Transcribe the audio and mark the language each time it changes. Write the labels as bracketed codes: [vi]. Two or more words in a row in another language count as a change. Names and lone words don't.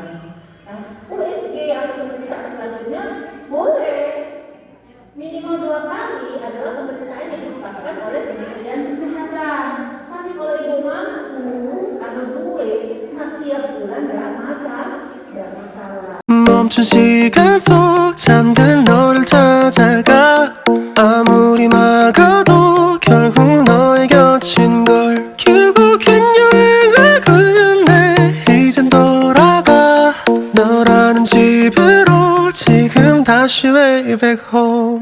[id] Nah, USG atau pemeriksaan selanjutnya boleh minimal 2 kali adalah pemeriksaan yang ditetapkan oleh Kementerian Kesehatan. Tapi kalau ibu mampu atau gue, tiap bulan nggak masalah. [ko] 멈춘 시간 속 잠든 너를 찾아가 아무리 막아도 결국 너의 곁인 걸 결국엔 여행을 끝내 이젠 돌아가 너라는 집으로 지금 다시 [en] way back home